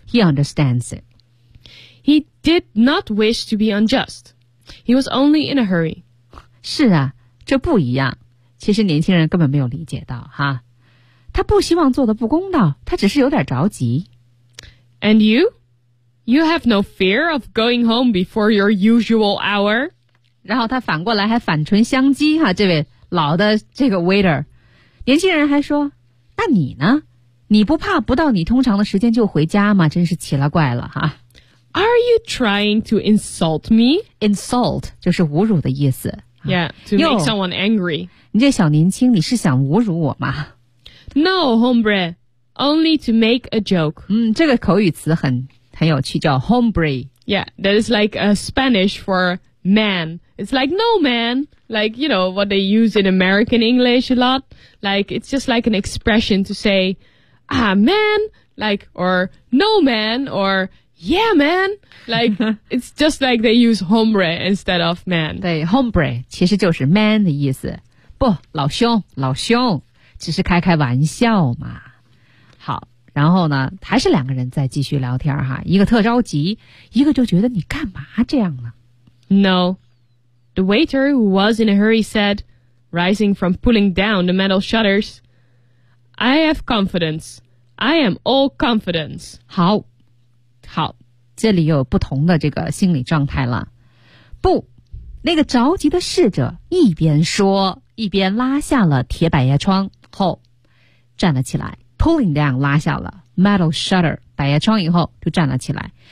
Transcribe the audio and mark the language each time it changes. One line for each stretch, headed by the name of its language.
English: He understands it. He did not wish to be unjust. He was only in a hurry.
Chinese: 是啊，这不一样。其实年轻人根本没有理解到哈，他不希望做的不公道，他只是有点着急。
English: And you? You have no fear of going home before your usual hour?
Chinese: 然后他反过来还反唇相讥哈，这位老的这个 waiter。年轻人还说，那你呢？你不怕不到你通常的时间就回家吗？真是奇了怪了哈。
English: Are you trying to insult me?
Chinese: Insult 就是侮辱的意思。
English: Yeah, to make someone angry.
Chinese: 你这小年轻，你是想侮辱我吗？
English: No, hombre, only to make a joke.
Chinese: 这个口语词很有趣，叫 hombre.
English: Yeah, that is like a Spanish for man. It's like no man. Like, you know, what they use in American English a lot. Like, it's just like an expression to say, ah, man, like, or no man, or yeah, man. Like, it's just like they use hombre instead of man.
Chinese: 对 ,hombre 其实就是 man 的意思。不，老兄，老兄，只是开开玩笑嘛。好，然后呢，还是两个人在继续聊天哈。一个特着急，一个就觉得你干嘛这样呢？
English: No. The waiter, who was in a hurry, said, rising from pulling down the metal shutters, I have confidence. I am all confidence.
Chinese: 好，好，这里有不同的这个心理状态了。不，那个着急的侍者一边说，一边拉下了铁百叶窗后，站了起来 ,
English: pulling down,
Chinese: 拉下了
English: metal shutter,
Chinese: 百叶窗以后就站了起来。